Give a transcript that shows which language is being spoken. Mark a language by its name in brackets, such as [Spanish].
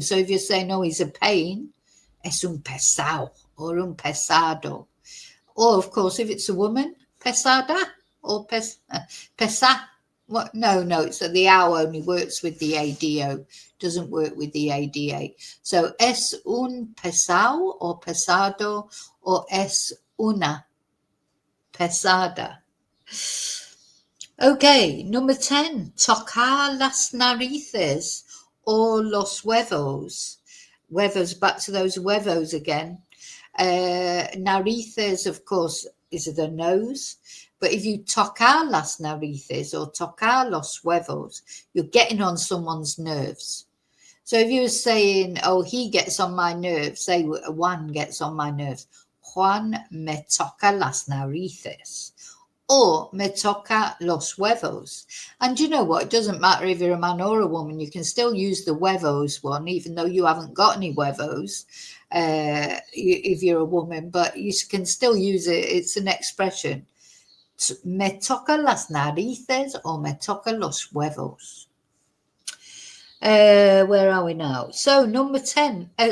[English] So if you're saying, oh, he's a pain, [Spanish] es un pesado [English] or un pesado. Or, of course, if it's a woman, pesada or pesa. What? No, it's the ow only works with the ADO, doesn't work with the ADA. So [Spanish] es un pesado or pesado, or es una pesada. [English] Okay, number 10, [Spanish] tocar las narices or los huevos. [English] Huevos, back to those huevos again. Narices, of course, is the nose. But if you [Spanish] tocar las narices [English] or [Spanish] tocar los huevos, [English] you're getting on someone's nerves. So if you were saying, oh, he gets on my nerves, say Juan gets on my nerves. [Spanish] Juan me toca las narices. [English] Or [Spanish] me toca los huevos. [English] And you know what? It doesn't matter if you're a man or a woman. You can still use the huevos one, even though you haven't got any huevos, if you're a woman. But you can still use it. It's an expression. [Spanish] Me toca las narices or me toca los huevos. [English] Where are we now? So number 11.